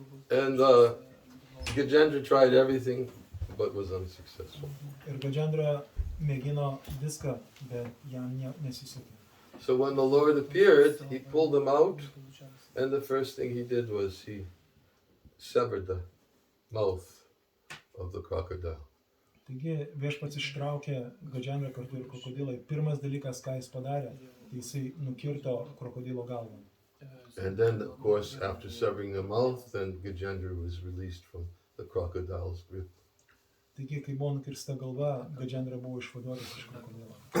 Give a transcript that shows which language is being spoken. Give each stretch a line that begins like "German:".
English: And Gajendra tried everything but was unsuccessful.
Lithuanian: Ir Gajendra mėgino viską, bet jam nesisekė.
English: So when the Lord appeared, he pulled him out, and the first thing he did was he severed the mouth of the crocodile.
Lithuanian: Taigi viešpats ištraukė Gajendrą kartu ir krokodilą. Pirmas dalykas, ką jis padarė, tai jisai nukirto krokodilo galvą.
English: And then, of course, after severing the mouth, then Gajendra was released from the crocodile's grip.
Lithuanian: Taigi, kai buvo nukirsta galva, Gajendra buvo išvaduotas iš krokodilo.